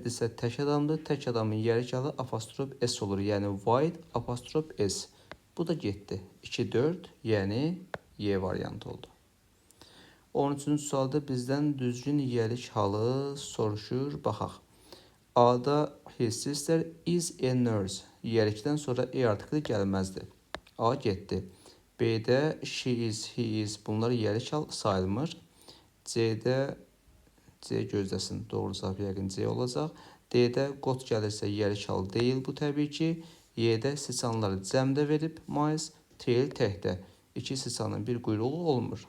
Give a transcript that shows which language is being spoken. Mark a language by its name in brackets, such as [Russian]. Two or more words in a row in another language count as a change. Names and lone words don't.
[Azerbaijani] isə tək adamdır. Tək adamın yiyəlik halı apostrof S olur. Yəni, White apostrof S. Bu da getdi. 2-4, yəni Y variantı oldu. 13-cü sualda bizdən düzgün yiyəlik halı soruşur. Baxaq. A'da [English] his sister is a nurse. [Azerbaijani] Yiyəlikdən sonra E artikli gəlməzdi. A getdi. B'də [English] she is, he is. [Azerbaijani] Bunlar yiyəlik hal sayılmır. C'də C gözləsin. Doğru cavab yəqin C olacaq. D'də got gəlirsə yiyəlik hal deyil bu təbii ki. Y'də siçanları cəmdə verib Miles. Tail təkdə. İki siçanın bir quyruğu olmur.